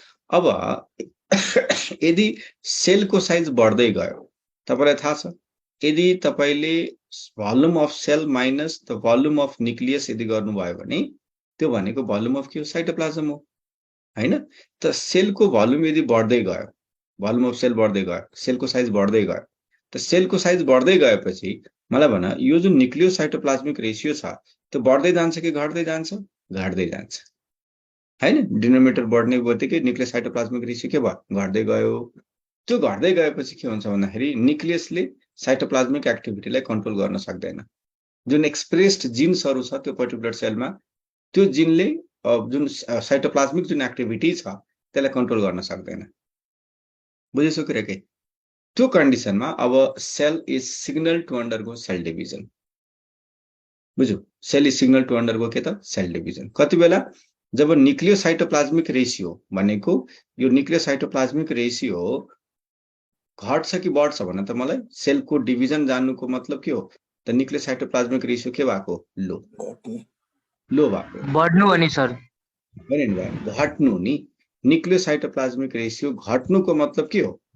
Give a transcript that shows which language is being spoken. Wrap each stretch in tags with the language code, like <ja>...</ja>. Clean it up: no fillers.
<ne>अब यदि सेलको साइज बढ्दै गयो, तपाईलाई थाहा छ यदि तपाईले</ne> <en>volume of cell minus the volume of nucleus</en> <ne>यदि गर्नुभयो भने त्यो भनेको भोल्युम अफ के हो, साइटोप्लाज्म हो हैन। त सेलको भोल्युम यदि बढ्दै गयो, भोल्युम अफ सेल बढ्दै गयो, सेलको साइज बढ्दै गयो, त सेलको साइज बढ्दै गएपछि मलाई भन यो जुन न्युक्लियोसाइटोप्लाज्मिक रेसियो छ त्यो बढ्दै जान्छ कि घट्दै जान्छ? घट्दै जान्छ हैन। डिनोमिनेटर बढ्ने बित्तिकै न्युक्लियोसाइटोप्लाज्मिक रेसियो के भयो? घट्दै गयो। त्यो घट्दै गएपछि के हुन्छ भन्दाखेरि न्युक्लियसले साइटोप्लाज्मिक एक्टिभिटीलाई कन्ट्रोल गर्न सक्दैन। जुन एक्सप्रेस्ड जिन्सहरू छ त्यो पर्टिकुलर सेलमा त्यो जिनले जुन साइटोप्लाज्मिक जुन एक्टिभिटी छ त्यसलाई कन्ट्रोल गर्न सक्दैन। बुझिसक्यो के? त्यो कन्डिसनमा अब</ne> <en>Cell is signal to undergo cell division.</en> <ne>बुझ्यो?</ne> <en>cell is signal to undergo</en> <ne>के त?</ne> <en>Cell division.</en> <ne>कति बेला? जब न्युक्लियोसाइटोप्लाज्मिक रेसियो भनेको यो न्युक्लियोसाइटोप्लाज्मिक रेसियो घट्छ कि बढ्छ भन त मलाई? सेलको डिभिजन जान्नुको मतलब के हो? त न्युक्लियोसाइटोप्लाज्मिक रेसियो के भएको? लो भएको। बढ्नु अनि सर भएन घट्नु नि। न्युक्लियोसाइटोप्लाज्मिक रेसियो घट्नुको मतलब के हो?</ne>